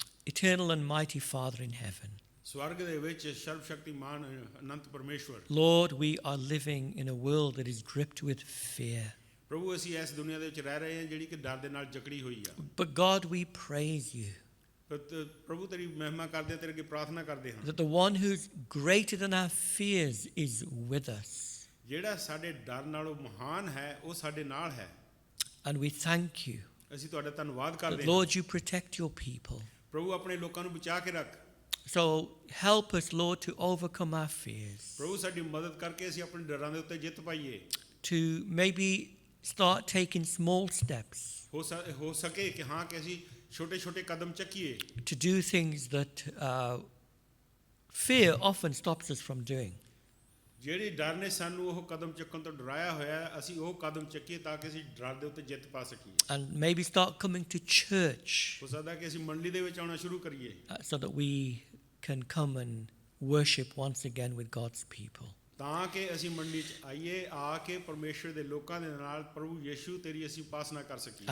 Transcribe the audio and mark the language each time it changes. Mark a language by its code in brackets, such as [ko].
[en] Eternal and mighty Father in heaven, [pa] ਸਵਰਗ ਦੇ ਵਿੱਚ ਸਰਵ ਸ਼ਕਤੀਮਾਨ ਅਨੰਤ ਪਰਮੇਸ਼ਵਰ, [en] Lord, we are living in a world that is gripped with fear. [pa] ਪ੍ਰਭੂ ਅਸੀਂ ਇਸ ਦੁਨੀਆ ਦੇ ਵਿੱਚ ਰਹਿ ਰਹੇ ਹਾਂ ਜਿਹੜੀ ਕਿ ਡਰ ਦੇ ਨਾਲ ਜਕੜੀ ਹੋਈ ਆ। [en] But God, we praise you [pa] ਪ੍ਰਭੂ ਤੇਰੀ ਮਹਿਮਾ ਕਰਦੇ ਹਾਂ, ਤੇਰੇ ਅੱਗੇ ਪ੍ਰਾਰਥਨਾ ਕਰਦੇ ਹਾਂ [en] that the one who's greater than our fears is with us. [pa] ਜਿਹੜਾ ਸਾਡੇ ਡਰ ਨਾਲੋਂ ਮਹਾਨ ਹੈ ਉਹ ਸਾਡੇ ਨਾਲ ਹੈ। [en] And we thank you [pa] ਅਸੀਂ ਤੁਹਾਡਾ ਧੰਨਵਾਦ [en] that, [pa] ਕਰਦੇ ਹਾਂ। [en] Lord, you protect your people. [pa] ਪ੍ਰਭੂ ਆਪਣੇ ਲੋਕਾਂ ਨੂੰ ਬਚਾ ਕੇ ਰੱਖ। [en] So help us, Lord, to overcome our fears, [pa] ਪ੍ਰਭੂ ਸਾਡੀ ਮਦਦ ਕਰਕੇ ਅਸੀਂ ਆਪਣੇ ਡਰਾਂ ਦੇ ਉੱਤੇ ਜਿੱਤ ਪਾਈਏ। [en] to maybe start taking small steps [pa] ਹੋ ਸਕੇ ਕਿ ਹਾਂ ਕਿ ਅਸੀਂ ਛੋਟੇ ਛੋਟੇ ਕਦਮ ਚੱਕੀਏ [en] to do things that fear often stops us from doing. [pa] ਜਿਹੜੀ ਡਰ ਨੇ ਸਾਨੂੰ ਉਹ ਕਦਮ ਚੱਕਣ ਤੋਂ ਡਰਾਇਆ ਹੋਇਆ ਹੈ, ਅਸੀਂ ਉਹ ਕਦਮ ਚੱਕੀਏ ਤਾਂ ਕਿ ਅਸੀਂ ਡਰ ਦੇ ਉੱਤੇ ਜਿੱਤ ਪਾ ਸਕੀਏ। [en] And maybe start coming to church [pa] ਹੋ ਸਕਦਾ ਕਿ ਅਸੀਂ ਮੰਡਲੀ ਦੇ ਵਿੱਚ ਆਉਣਾ ਸ਼ੁਰੂ ਕਰੀਏ [en] so that we can come and worship once again with God's people. [pa] ਤਾਂ ਕਿ ਅਸੀਂ ਮੰਡਲੀ 'ਚ ਆਈਏ, ਆ ਕੇ ਪਰਮੇਸ਼ਰ ਦੇ ਲੋਕਾਂ ਦੇ ਨਾਲ ਪ੍ਰਭੂ ਯੀਸ਼ੂ ਤੇਰੀ ਅਸੀਂ ਉਪਾਸਨਾ ਕਰ ਸਕੀਏ,